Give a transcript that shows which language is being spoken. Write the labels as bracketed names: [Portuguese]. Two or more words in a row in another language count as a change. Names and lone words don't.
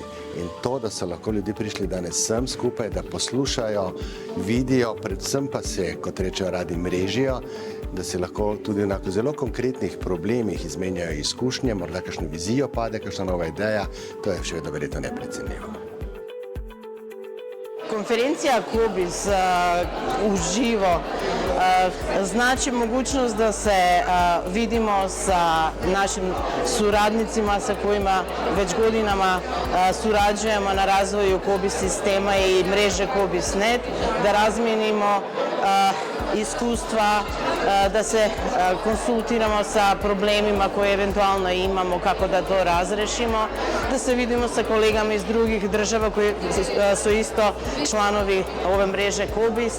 [Slovenian] In to, da so lahko ljudje prišli danes sem skupaj, da poslušajo, vidijo, predvsem pa se, kot rečejo, radi mrežijo, da se lahko tudi na zelo konkretnih problemih izmenjajo izkušnje, morda kakšno vizijo pade, kakšna nova ideja, to je še vedno verjetno neprecenljivo. [Bosnian] Konferencija COBISS uživo znači mogućnost da se vidimo sa našim suradnicima sa kojima već godinama surađujemo na razvoju COBISS sistema i mreže COBISS.net, da razmijenimo iskustva, da se konsultiramo sa problemima koje eventualno imamo, kako da to razrešimo, da se vidimo sa kolegama iz drugih država koji su isto članovi ove mreže COBISS.